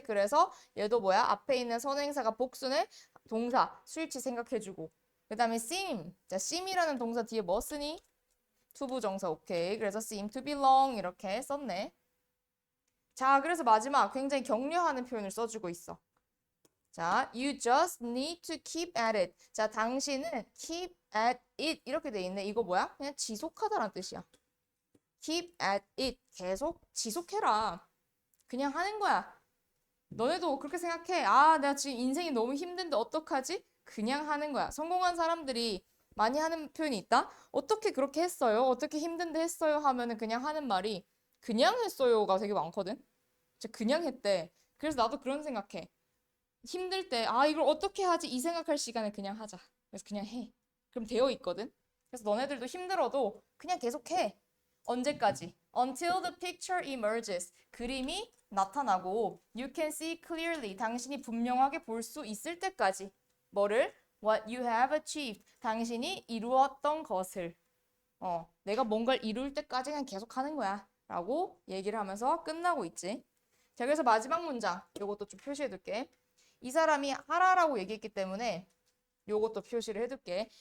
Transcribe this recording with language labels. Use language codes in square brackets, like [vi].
[ko] 그래서 얘도 뭐야? 앞에 있는 선행사가 복수네. 동사 수일치 생각해주고 그 다음에 seem. 자, seem이라는 동사 뒤에 뭐 쓰니? 투부정사 오케이. 그래서 seem to belong 이렇게 썼네. 자, 그래서 마지막 굉장히 격려하는 표현을 써주고 있어. [en] 자, you just need to keep at it. [ko] 자, 당신은 keep at it 이렇게 돼 있네. 이거 뭐야? 그냥 지속하다라는 뜻이야. [en] keep at it. [ko] 계속 지속해라. 그냥 하는 거야. 너네도 그렇게 생각해. 아, 내가 지금 인생이 너무 힘든데 어떡하지? 그냥 하는 거야. 성공한 사람들이 많이 하는 표현이 있다? 어떻게 그렇게 했어요? 어떻게 힘든데 했어요? 하면은 그냥 하는 말이 그냥 했어요가 되게 많거든? 그냥 했대. 그래서 나도 그런 생각해. 힘들 때, 아, 이걸 어떻게 하지? 이 생각할 시간에 그냥 하자. 그래서 그냥 해. 그럼 되어 있거든? 그래서 너네들도 힘들어도 그냥 계속해. 언제까지? [en] Until the picture emerges. [ko] 그림이 나타나고 [en] you can see clearly. [ko] 당신이 분명하게 볼 수 있을 때까지. 뭐를? [en] What you have achieved. [ko] 당신이 이루었던 것을. 내가 뭔가를 이룰 때까지 그냥 계속 하는 거야. 라고 얘기를 하면서 끝나고 있지. 자, 그래서 마지막 문장. 요것도 좀 표시해둘게. 이 사람이 하라라고 얘기했기 때문에 요것도 표시를 해둘게.